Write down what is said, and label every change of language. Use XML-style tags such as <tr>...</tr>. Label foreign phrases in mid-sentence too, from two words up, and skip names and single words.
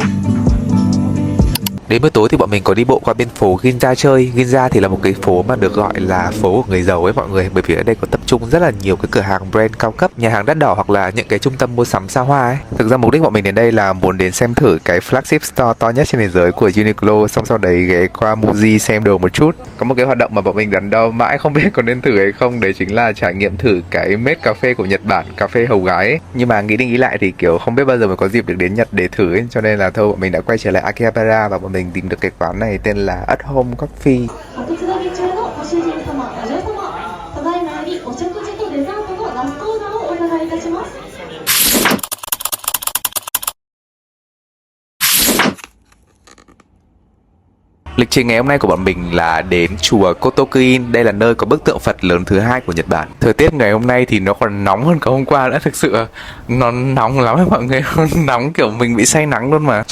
<vi>Đến bữa tối thì bọn mình có đi bộ qua bên phố Ginza chơi. Ginza thì là một cái phố mà được gọi là phố của người giàu ấy mọi người, bởi vì ở đây có tập trung rất là nhiều cái cửa hàng brand cao cấp, nhà hàng đắt đỏ, hoặc là những cái trung tâm mua sắm xa hoa ấy. Thực ra mục đích bọn mình đến đây là muốn đến xem thử cái</vi> <en>flagship store</en> <vi>to nhất trên thế giới của Uniqlo, xong sau đấy ghé qua Muji xem đồ một chút. Có một cái hoạt động mà bọn mình đắn đo mãi không biết có nên thử hay không, đấy chính là trải nghiệm thử cái maid cà phê của Nhật Bản, cà phê hầu gái ấy. Nhưng mà nghĩ đi nghĩ lại thì kiểu không biết bao giờ mới có dịp được đến Nhật để thử ấy, cho nên là thôi bọn mình đã quay trở lại Akihabara và bọn mình tìm được cái quán này tên là At Home Coffee.</vi> <ja>お手伝い中のご主人様、お嬢様、ただいまよりお食事とデザートのラストオーダーをお伺いいたします。</ja> <vi>Lịch trình ngày hôm nay của bọn mình là đến chùa Kotokuin. Đây là nơi có bức tượng Phật lớn thứ hai của Nhật Bản. Thời tiết ngày hôm nay thì nó còn nóng hơn cả hôm qua nữa. Thực sự nó nóng lắm mọi người. Nóng kiểu mình bị say nắng luôn mà.</vi>